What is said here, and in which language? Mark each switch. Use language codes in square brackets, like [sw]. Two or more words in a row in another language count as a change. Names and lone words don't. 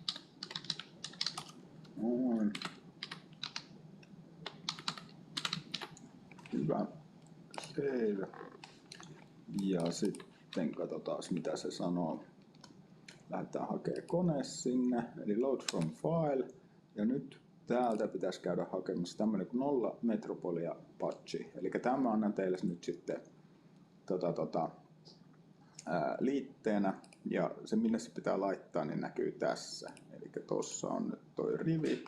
[fi] Noin. Hyvä. Save. Ja sitten katsotaan mitä se sanoo. Lähdetään hakemaan kone sinne, eli [en] load from file. [fi] Ja nyt täältä pitäisi käydä hakemassa tämmönen kuin 0 Metropolia Patchi. Eli tämä annan teille nyt sitten liitteenä. Ja se minne se pitää laittaa, niin näkyy tässä. Eli tossa on nyt toi rivi.